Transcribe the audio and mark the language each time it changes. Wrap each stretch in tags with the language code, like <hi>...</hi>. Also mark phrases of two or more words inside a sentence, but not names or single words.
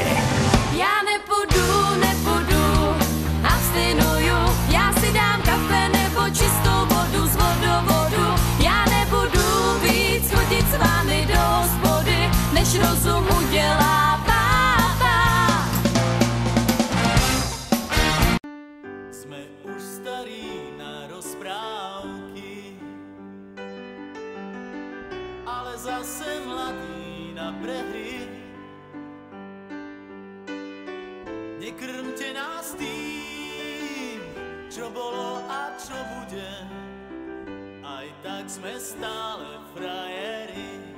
<cs>Já nepůjdu, abstinuju, já si dám kafe nebo čistou vodu z vodovodu. Já nebudu víc chodit s vámi do hospody, než rozum udělá pápa.</cs> <sk>Jsme už starý na rozprávky, ale zase mladý na prehry. Nekrmte nás tým, čo bolo a čo bude, aj tak sme stále frajeri.</sk>